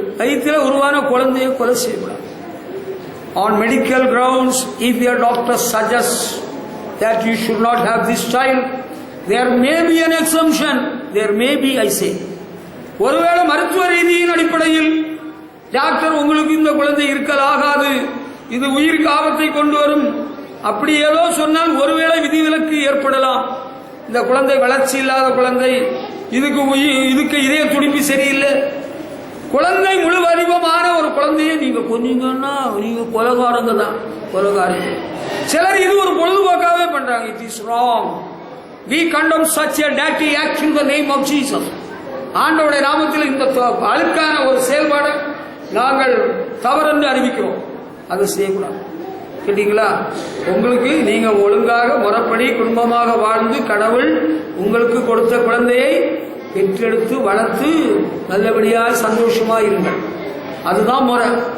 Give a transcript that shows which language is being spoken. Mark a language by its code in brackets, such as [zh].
[ta] வயிற்றில் உருவான குழந்தைய கொலை செய்யக்கூடாது. [en] On medical grounds, if your doctor suggests that you should not have this child, there may be an exemption. There may be, I say. [ta] ஒருவேளை மருத்துவ ரீதியின் அடிப்படையில் டாக்டர் உங்களுக்கு இந்த குழந்தை இருக்கலாகாது, இது உயிருக்கு ஆபத்தை கொண்டு வரும், அப்படி ஏதோ சொன்னால் ஒருவேளை விதிவிலக்கு ஏற்படலாம். இந்த குழந்தை வளர்ச்சி இல்லாத குழந்தை, இதுக்கு இதய துடிப்பு சரியில்லை, குழந்தை முழு வடிவமான ஒரு குழந்தையை நீங்க கொஞ்சீங்கன்னா நீங்க கொலைகாரங்க தான், கொலைகாரங்க. சிலர் இது ஒரு பொழுதுபோக்காவே பண்றாங்க. [en] It is wrong. We condemn such a dirty act in the name of Jesus. [ta] ஆண்டவருடைய நாமத்தில் இந்த அழுக்கான ஒரு செயல்பாடு நாங்கள் தவறென்று அறிவிக்கிறோம். அதை செய்யக்கூடாது. கேட்டீங்களா? உங்களுக்கு நீங்க ஒழுங்காக முறைப்படி குடும்பமாக வாழ்ந்து கடவுள் உங்களுக்கு கொடுத்த குழந்தையை பெற்றெடுத்து வளர்த்து நல்லபடியாக சந்தோஷமா இருங்கள். அதுதான் முறை.